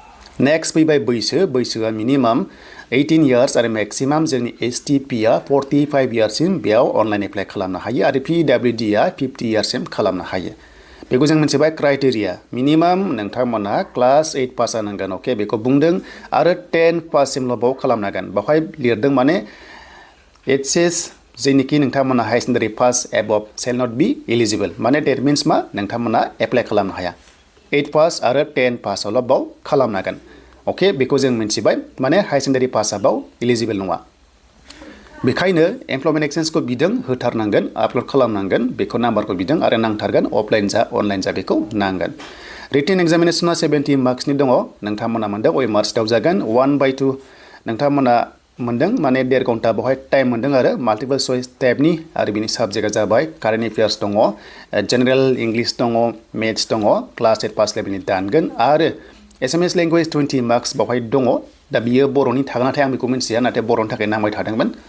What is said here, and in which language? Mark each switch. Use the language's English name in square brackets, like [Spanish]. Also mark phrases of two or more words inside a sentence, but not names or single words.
[Bodo] नेक्स्ट फैबाय बैसोआ मिनिमाम 18 years आरो maximum जोंनि STP आ 45 years सिम बेयाव [English] online apply [Bodo] खालामनो हायो आरो PWD आ 50 years सिम खालामनो हायो बेखौ जों मोनथिबाय [English] criteria minimum [Bodo] नोंथांमोना क्लास 8 पास जानांगोन अके बेखौ बुंदों आरो 10 पास सिमल' बाव खालामनांगोन बावहाय लिरदों माने [English] it says [Bodo] जेनिखि नोंथांमोना [English] high secondary pass above shall not be eligible [Bodo] माने [English] that means [Bodo] मा नोंथांमोना एप्लाइ खालामनो हाया 8 पास आरो 10 पासावल' बाव खालामनांगोन अके बेखौ जों मिथिबाय माने [English] high secondary pass [Bodo] बाव इलिजिबल नङा बेखायनो [English] employment exchange [Bodo] बिदों होथारनांगोन आपल'ड खालामनांगोन बेखौ नाम्बारखौ बिदों आरो नांथारगोन अफलाइन जा अनलाइन जा बेखौ नांगोन [English] written examination [Bodo] 70 मार्क्सनि दङ नोंथांमोना मोनदों OMR सिटाव जागोन 1/2 नोंथांमोना मोनदों माने 1.5 घन्टा बेवहाय टाइम मोनदों आरो [English] multiple choice type [Bodo] आरो बिनि साबजेक्टआ जाबाय [English] current affairs [Bodo] दङ [English] general English [Bodo] दङ मेथ्स दङ [English] class 8 pass level [Bodo] दानगोन आरो [English] Assamese language [Bodo] 20 मार्क्स बेवहाय दङ दा बियो बर'नि थागोन नाथाय आं बेखौ मिन्थिया नाथाय बर'नि थाखाय नांबाय थादोंमोन